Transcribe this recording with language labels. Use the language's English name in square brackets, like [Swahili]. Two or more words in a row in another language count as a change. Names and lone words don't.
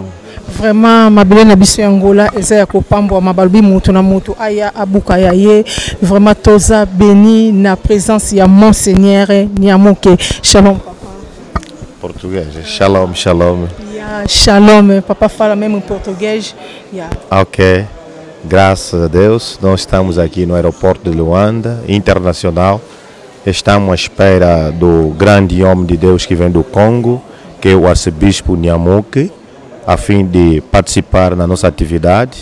[Lingala] Vraiment mabele na biso Angola eza ya kopambwa mabalbi mutu na mutu aya abuka ya ye vraiment toza béni na présence ya Monseigneur Nyamuke. Shalom papa. Portugais. Shalom, shalom. [English] Yeah, shalom. [Portuguese] Papa fala mesmo em português. [English] Yeah. OK. [Portuguese] Graças a Deus, nós estamos aqui no aeroporto de Luanda, internacional. Estamos à espera do grande homem de Deus que vem do Congo, que é o arcebispo Nyamuke, a fim de participar na nossa atividade.